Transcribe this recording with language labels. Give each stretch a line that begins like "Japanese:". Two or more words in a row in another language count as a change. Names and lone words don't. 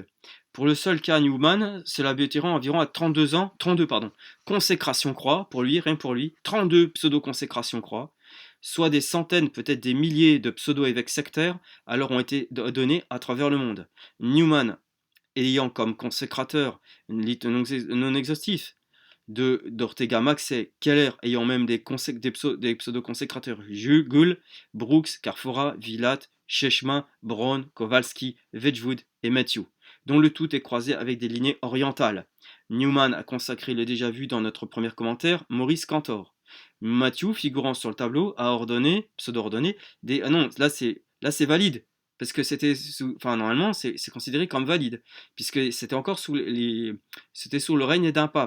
French: Pour le seul cas Newman, cela aboutiront environ à 32 ans, 32 pardon, consécration croix, pour lui, rien que pour lui, 32 pseudo-consécration croix, soit des centaines, peut-être des milliers de pseudo-évêques sectaires, alors ont été donnés à travers le monde. Newman ayant comme consécrateur une liste non exhaustive d'Ortega Maxey, Keller ayant même des pseudo-consécrateurs Gull, Brooks, Carfora, Vilat, Sheshma, Brown, Kowalski, Wedgwood et Matthew, dont le tout est croisé avec des lignées orientales. Newman a consacré le déjà vu dans notre premier commentaire, Maurice Cantor. Matthew, figurant sur le tableau, a ordonné, pseudo-ordonné, des... Ah non, là c'est valide, parce que enfin normalement c'est considéré comme valide, puisque c'était encore c'était sous le règne d'un pape.